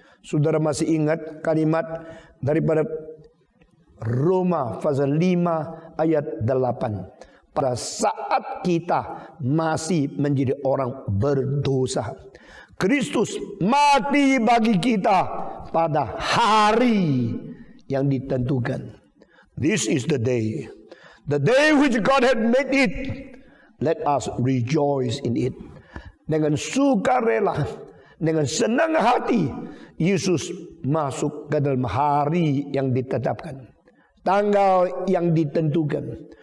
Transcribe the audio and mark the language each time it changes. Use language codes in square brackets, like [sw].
[id] Saudara masih ingat kalimat daripada Roma pasal 5 ayat 8. Pada saat kita masih menjadi orang berdosa, Kristus mati bagi kita pada hari yang ditentukan. [en] This is the day which God had made it. Let us rejoice in it. [id] Dengan sukarela, dengan senang hati, Yesus masuk ke dalam hari yang ditetapkan. Tanggal yang ditentukan.